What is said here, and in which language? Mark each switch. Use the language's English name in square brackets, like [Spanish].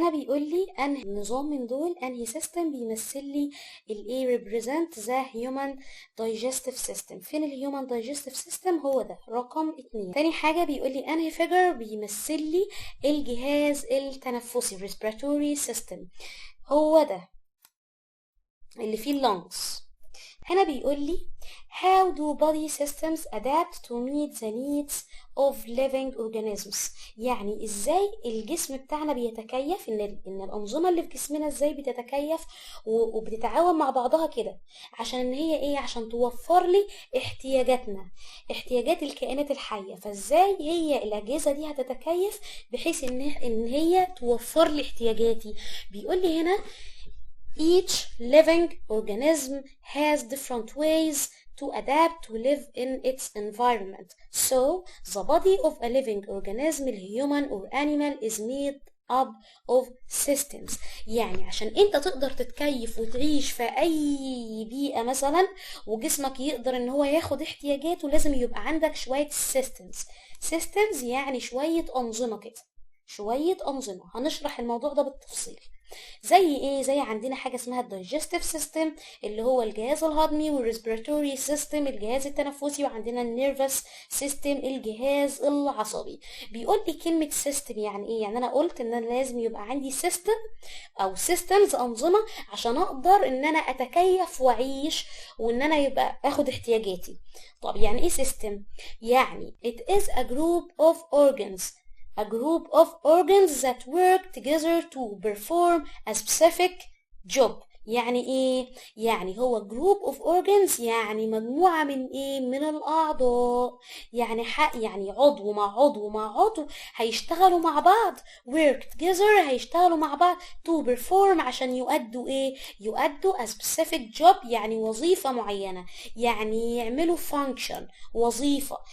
[Arabic] هنا بيقول لي انهي نظام من دول، انهي سيستم بيمثل لي الايه ريبريزنت ذا هيومن دايجستيف سيستم. فين الهيومن دايجستيف سيستم؟ هو ده رقم 2. تاني حاجة بيقول لي انهي فيجر بيمثل لي الجهاز التنفسي [English] respiratory system. [Arabic] هو ده اللي فيه اللنجز. هنا بيقول لي [English] how do body systems adapt to meet the needs of living organisms. [Arabic] يعني ازاي الجسم بتاعنا بيتكيف، ان الانظمه اللي في جسمنا ازاي بتتكيف وبتتعاون مع بعضها كده عشان ان هي ايه، عشان توفر لي احتياجاتنا، احتياجات الكائنات الحيه. فازاي هي الاجهزه دي هتتكيف بحيث ان هي توفر لي احتياجاتي؟ بيقول لي هنا [English] each living organism has different ways to adapt to live in its environment. So, the body of a living organism, human or animal, is made up of systems. [Arabic] يعني عشان انت تقدر تتكيف وتعيش في اي بيئة مثلا، وجسمك يقدر ان هو ياخد احتياجاته، لازم يبقى عندك شوية systems يعني شوية انظمة كده، شوية انظمة. هنشرح الموضوع ده بالتفصيل. زي ايه؟ زي عندنا حاجه اسمها الدايجستيف سيستم اللي هو الجهاز الهضمي، والريسبيراتوري سيستم الجهاز التنفسي، وعندنا النيرفس سيستم الجهاز العصبي. بيقول لي كلمه سيستم يعني ايه؟ يعني انا قلت ان انا لازم يبقى عندي سيستم او سيستمز انظمه عشان اقدر ان انا اتكيف واعيش، وان انا يبقى اخد احتياجاتي. طب يعني ايه سيستم؟ يعني [English] it is a group of organs, a group of organs that work together to perform a specific job. [Arabic] يعني ايه؟ يعني هو [English] group of organs [Arabic] يعني مجموعة من ايه، من الاعضاء. يعني يعني عضو مع عضو مع عضو هيشتغلوا مع بعض، [English] work together [Arabic] هيشتغلوا مع بعض [English] to perform [Arabic] عشان يؤدوا ايه، يؤدوا [English] a specific job [Arabic] يعني وظيفة معينة، يعني يعملوا function وظيفة.